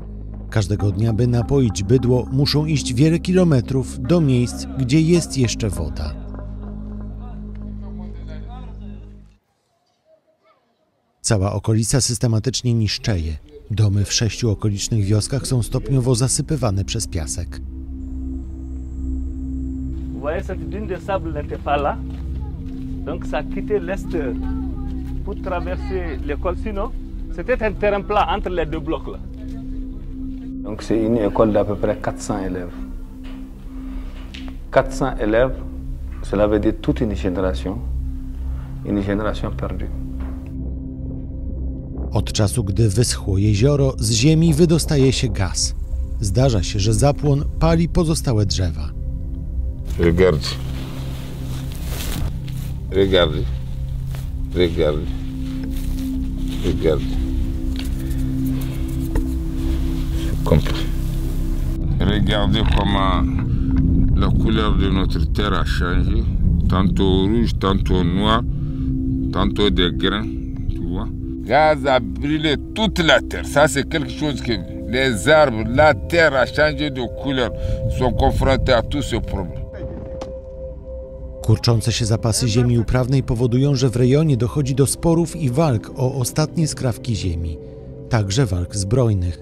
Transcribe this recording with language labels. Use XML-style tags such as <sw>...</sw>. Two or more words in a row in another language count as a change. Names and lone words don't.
<pl>Każdego dnia, by napoić bydło, muszą iść wiele kilometrów do miejsc, gdzie jest jeszcze woda. Cała okolica systematycznie niszczeje. Domy w 6 okolicznych wioskach są stopniowo zasypywane przez piasek.</pl> <fr>Voyez cette dune de sable n'était pas là, donc ça quittait l'est pour traverser l'école. Sinon, c'était un terrain plat entre les deux blocs là. Donc c'est une école d'à peu près 400 élèves. 400 élèves, cela veut dire toute une génération perdue.</fr> <pl>Od czasu, gdy wyschło jezioro, z ziemi wydostaje się gaz. Zdarza się, że zapłon pali pozostałe drzewa.</pl> <fr>Regarde. Regarde. Regarde. Regarde. Regardez comment la couleur de notre terre a changé. Tantôt rouge, tantôt noir, tantôt des grains, tu vois. Gaz a brûlé toute la terre. Ça, c'est quelque chose que les arbres, la terre a changé de couleur, sont confrontés à tous ces problèmes.</fr> <pl>Kurczące się zapasy ziemi uprawnej powodują, że w rejonie dochodzi do sporów i walk o ostatnie skrawki ziemi, także walk zbrojnych.</pl>